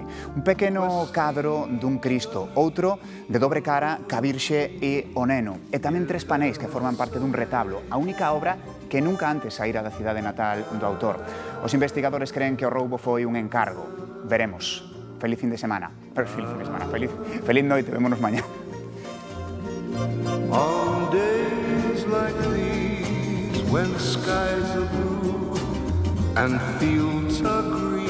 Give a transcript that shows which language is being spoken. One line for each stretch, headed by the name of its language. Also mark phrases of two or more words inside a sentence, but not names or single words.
Galician: Un pequeno cadro dun Cristo, outro de dobre cara ca Virxe e o Neno, e tamén 3 paneis que forman parte dun retablo, a única obra que nunca antes saíra da cidade natal do autor. Os investigadores creen que o roubo foi un encargo. Veremos. Feliz fin de semana. Feliz noite, vémonos mañá.
English: On days like these, when skies are blue and fields are green,